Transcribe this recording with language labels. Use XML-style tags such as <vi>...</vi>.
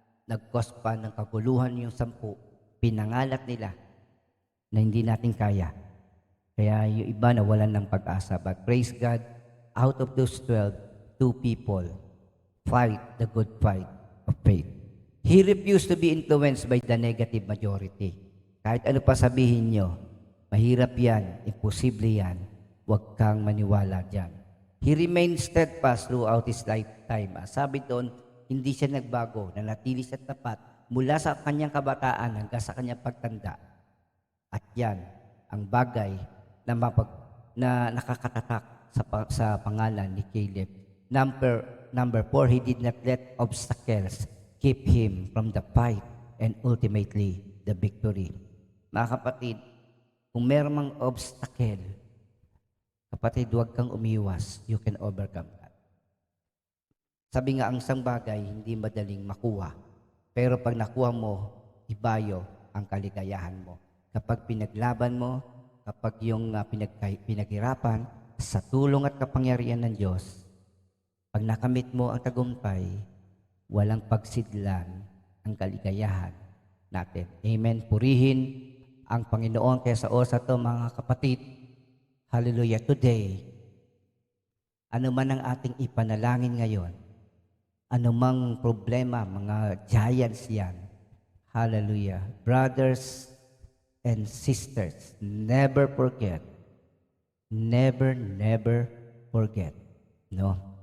<tl>nag-cause pa ng kaguluhan yung 10, pinangalat nila na hindi natin kaya. Kaya yung iba nawalan ng pag-asa.</tl> <en>But praise God, out of those 12, 2 people fight the good fight of faith. He refused to be influenced by the negative majority.</en> <tl>Kahit ano pa sabihin nyo, mahirap yan, imposible yan, huwag kang maniwala dyan.</tl> <en>He remained steadfast throughout his lifetime.</en> <tl>Sabi doon, hindi siya nagbago, nanatili siya tapat mula sa kanyang kabataan hanggang sa kanyang pagtanda. At yan ang bagay na nakakatatak sa pangalan ni Caleb.</tl> <en>Number 4, he did not let obstacles keep him from the fight and ultimately the victory.</en> <tl>Mga kapatid, kung meron mang obstacle, kapatid, huwag kang umiwas.</tl> <en>You can overcome that.</en> <tl>Sabi nga, ang isang bagay hindi madaling makuha. Pero pag nakuha mo, ibayo ang kaligayahan mo. Kapag pinaglaban mo, kapag yung pinaghirapan, sa tulong at kapangyarihan ng Diyos, pag nakamit mo ang tagumpay, walang pagsidlan ang kaligayahan natin. Amen. Purihin ang Panginoon. Kaya sa oras to, mga kapatid, hallelujah, today, ano man ang ating ipanalangin ngayon, anumang problema, mga giants yan, hallelujah.</tl> <en>Brothers and sisters, never forget, never forget, no?</en>